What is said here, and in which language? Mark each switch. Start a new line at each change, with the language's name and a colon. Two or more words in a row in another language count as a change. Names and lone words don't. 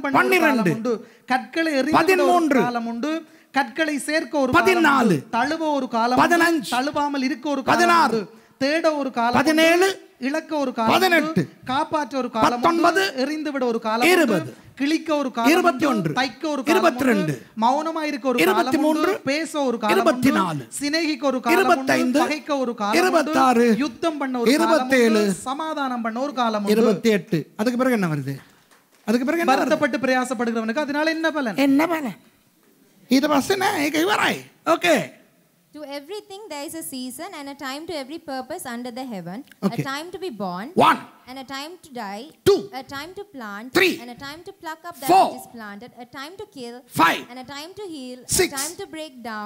Tamil: பண்ண ஒரு காலம் உண்டு கற்களை எறிந்த ஒரு காலம் உண்டு கற்களை சேர்க்க ஒரு காலம் உண்டு தழுவ ஒரு காலம் உண்டு தழுவாமல் இருக்க ஒரு காலம் உண்டு தேட ஒரு காலம் உண்டு இழக்க ஒரு காலம் உண்டு காப்பாற்ற ஒரு காலம் உண்டு எறிந்து விட ஒரு காலம் உண்டு கிழிக்க ஒரு காலம் உண்டு தைக்க ஒரு காலம் உண்டு மௌனமா இருக்க ஒரு காலம் உண்டு பேச ஒரு காலம் உண்டு சிநேகிக்க ஒரு காலம் உண்டு பகைக்க ஒரு காலம் உண்டு யுத்தம் பண்ண ஒரு காலம் உண்டு சமாதானம் பண்ண ஒரு காலம் உண்டு 28 அதுக்கு பிறகு என்ன வருது அதுக்கு பிறகு என்ன வருத்தப்பட்டு பிரயாசப்படுகிறவனுக்கு அதனால என்ன பலன் என்ன பலன்
Sinhala: ඊට පස්සේ නෑ ඒක ඉවරයි
Tamil: okay
English: To everything there is a season and a time to every purpose under the heaven. Okay. A time to be born. 1 And a time to die. 2 A time to plant. 3 And a time to pluck up that 4 which is planted. A time to kill. 5 And a time to heal. 6 A time to break down.